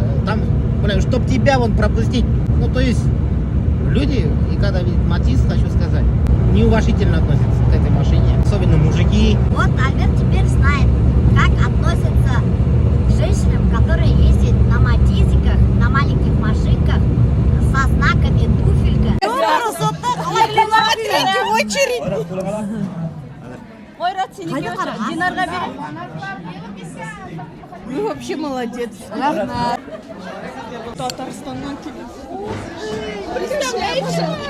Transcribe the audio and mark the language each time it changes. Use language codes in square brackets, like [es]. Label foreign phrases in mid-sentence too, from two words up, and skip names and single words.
[ru] Там, блин, чтоб тебя вон пропустить. Ну, то есть, люди, и когда видят Матиз, хочу сказать, неуважительно относятся к этой машине. Особенно мужики. Вот Альберт теперь знает, как относятся к женщинам, которые ездят на мотизиках, на маленьких машинках со знаками туфелька. [kk] Ойрат, сен екеуі Динарға бер. [ru] Вы вообще молодец. [kk] Татарстаннан келіп. [ru] Представляете?